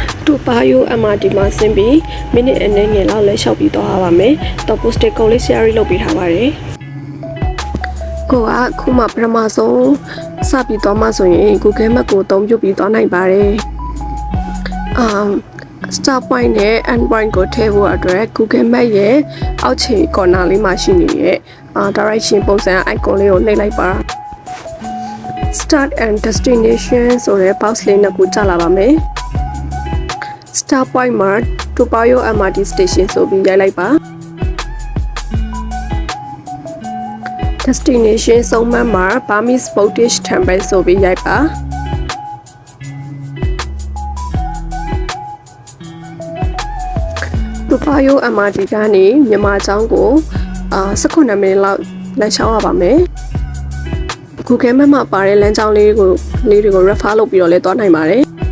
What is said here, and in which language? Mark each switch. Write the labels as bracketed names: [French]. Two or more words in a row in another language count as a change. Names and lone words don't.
[Burmese] တူပါယို MRT မှာဆင်းပြီးမိနစ်အနည်းငယ်လောက်လဲလျှောက်ပြီးသွားပါမယ်။တော့ post-it ကုတ်လေး share လုပ်ပေးထားပါတယ်။ကိုကခုမှပထမဆုံးစပြီးသွားမှဆိုရင် Google Map ကိုအသုံးပြုပြီးသွားနိုင်ပါတယ် ။ [English] start point [Burmese] နဲ့ [English] end point [Burmese] ကိုထည့်ဖို့အတွက် Google Map ရဲ့အောက်ခြေ corner လေးမှာရှိနေတဲ့direction ပုံစံ icon လေးကိုနှိပ်လိုက်ပါ။ [English] start and destination [Burmese] ဆိုတဲ့ box လေးနှစ်ခုကြာလာပါမယ်။ [English] start point [Burmese] မှာ တူပါယို MRT station ဆိုပြီးရိုက်လိုက်ပါ ။ destination ဆုံးမမှာ Burmese Buddhist Temple ဆိုပြီးရိုက်ပါတူပါယို MRT ကနေမြန်မာကျောင်းကို18မိနစ်လောက်လမ်းလျှောက်ရပါမယ်။ Google Map မှာပါတဲ့လမ်းကြောင်းလေးတွေကို refer လုပ်ပြီးတော့လည်းသွားနိုင်ပါတယ်